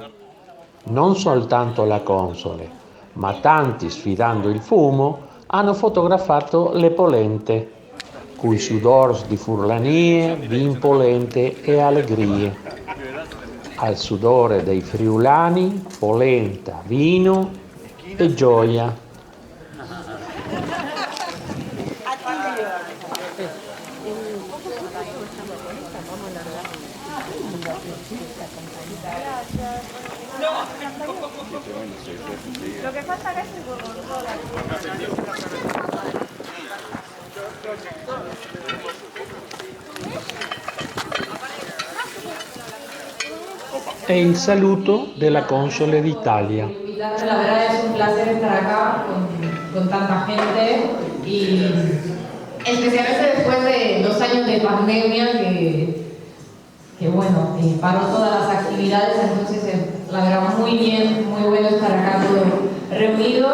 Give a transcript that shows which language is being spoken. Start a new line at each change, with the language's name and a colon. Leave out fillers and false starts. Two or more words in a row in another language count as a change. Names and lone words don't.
Italian: Non soltanto la console, ma tanti, sfidando il fumo, hanno fotografato le polente,
Friulian: cui sudors di furlanie, vin polente e allegrie.
Italian: Al sudore dei friulani, polenta, vino e gioia.
Spanish: Lo que falta acá es el gorgonzola.
Italian: È il saluto della console d'Italia.
Spanish: La verdad es un placer estar acá con tanta gente y especialmente después de 2 años de pandemia que bueno, paró todas las actividades, entonces la verdad muy bien, muy bueno estar acá todos reunidos.